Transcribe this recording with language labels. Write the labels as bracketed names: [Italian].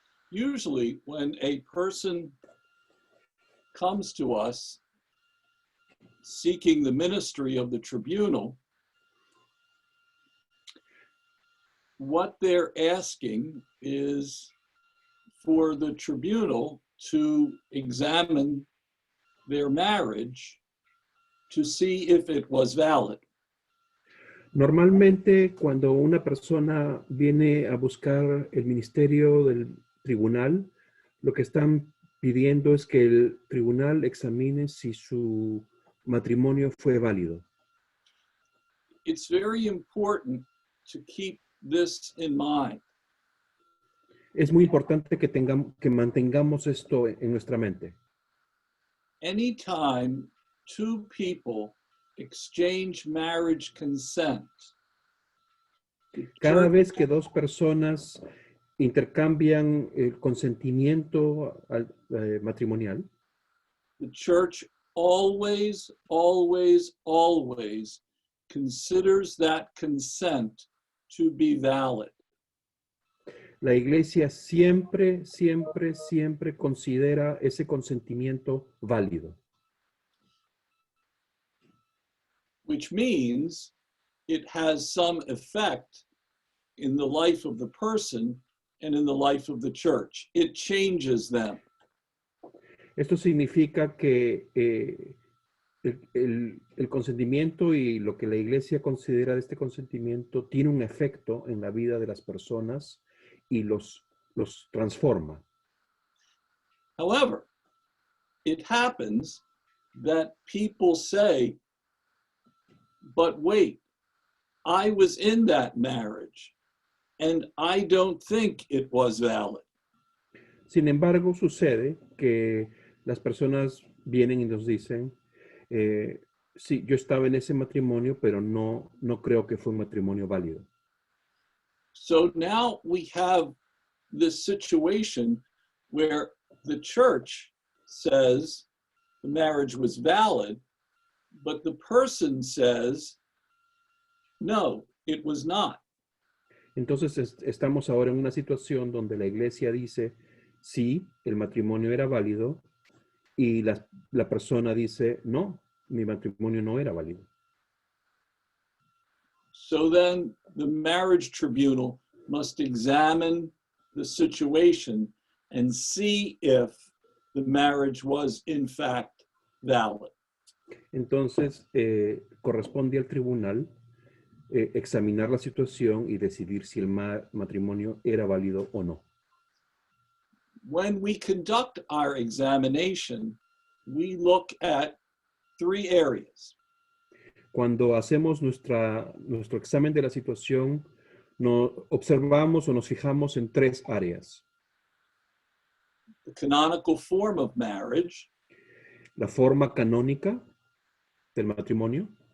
[English] Usually, when a person comes to us seeking the ministry of the tribunal, what they're asking is for the tribunal to examine their marriage to see if it was valid. [Spanish] Normalmente, cuando una persona viene a buscar el ministerio del tribunal, lo que están pidiendo es que el tribunal examine si su matrimonio fue válido. [English] It's very important to keep this in mind. [Spanish] Es muy importante que mantengamos esto en nuestra mente. [English] Anytime two people exchange marriage consent, the [Spanish] Cada [English] church, [Spanish] vez que dos personas intercambian el consentimiento matrimonial, [English] the church always, always, always considers that consent to be valid. [Spanish] la iglesia siempre, siempre, siempre considera ese consentimiento válido. [English] Which means it has some effect in the life of the person and in the life of the church. It changes them. [Spanish] Esto significa que el consentimiento y lo que la iglesia considera de este consentimiento tiene un efecto en la vida de las personas y los transforma. [English] However, it happens that people say, but wait, I was in that marriage and I don't think it was valid. [Spanish] Sin embargo, sucede que las personas vienen y nos dicen, sí, yo estaba en ese matrimonio, pero no creo que fue un matrimonio válido. [English] So now we have this situation where the church says the marriage was valid, but the person says, no, it was not. [Spanish] Entonces estamos ahora en una situación donde la iglesia dice, sí, el matrimonio era válido, y la persona dice, no, mi matrimonio no era válido. [English] So then the marriage tribunal must examine the situation and see if the marriage was in fact valid. [Spanish] Entonces, corresponde al tribunal examinar la situación y decidir si el matrimonio era válido o no. [English] When we conduct our examination, we look at 3 areas. [Spanish] Cuando hacemos nuestro examen de la situación, observamos o nos fijamos en 3 áreas. [English] The canonical form of marriage, [Spanish] La forma canónica del matrimonio,